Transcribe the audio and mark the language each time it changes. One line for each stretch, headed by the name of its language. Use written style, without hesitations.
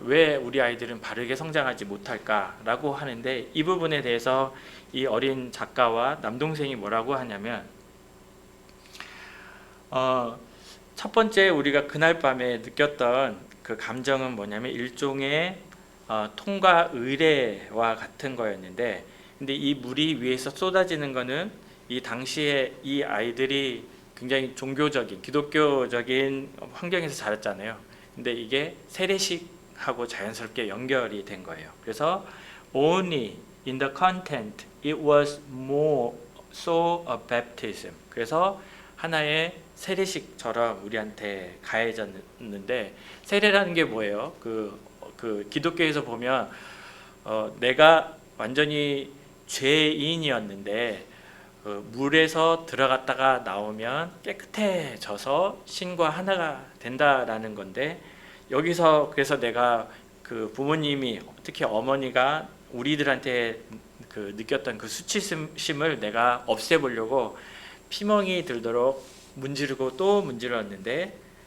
Korean: 왜 우리 아이들은 바르게 성장하지 못할까라고 하는데 이 부분에 대해서 이 어린 작가와 남동생이 뭐라고 하냐면 첫 번째 우리가 그날 밤에 느꼈던 그 감정은 뭐냐면 일종의 통과 의례와 같은 거였는데 근데 이 물이 위에서 쏟아지는 거는 이 당시에 이 아이들이 굉장히 종교적인 기독교적인 환경에서 자랐잖아요. 근데 이게 세례식하고 자연스럽게 연결이 된 거예요. 그래서
English: only in the content it was more so a baptism.
Korean: 그래서 하나의 세례식처럼 우리한테 가해졌는데 세례라는 게 뭐예요? 그 기독교에서 보면 내가 완전히 죄인이었는데 물에서 들어갔다가 나오면 깨끗해져서 신과 하나가 된다라는 건데 여기서 그래서 내가 그 부모님이 특히 어머니가 우리들한테 그 느꼈던 그 수치심을 내가 없애보려고 피멍이 들도록 문지르고 또 문지렀는데